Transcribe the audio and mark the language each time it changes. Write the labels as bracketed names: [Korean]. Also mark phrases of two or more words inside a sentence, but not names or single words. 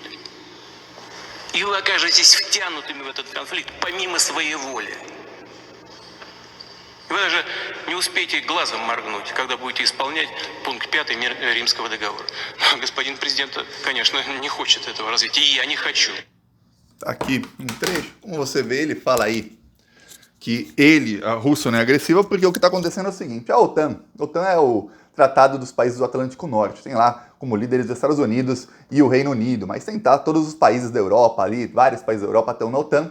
[Russian] И вы окажетесь втянутыми в этот конфликт помимо своей воли. Вы даже не успеете глазом моргнуть, когда будете исполнять пункт 5 Римского договора. Но господин президент, конечно, не хочет этого развития, и я не хочу. [Portuguese] Aqui trecho, como você vê, ele fala aí que ele, a Rússia, não é agressiva, porque o que está acontecendo é o seguinte: a OTAN é o Tratado dos Países do Atlântico Norte, tem lá como líderes os Estados Unidos e o Reino Unido, mas tem todos os países da Europa ali, vários países da Europa estão na OTAN.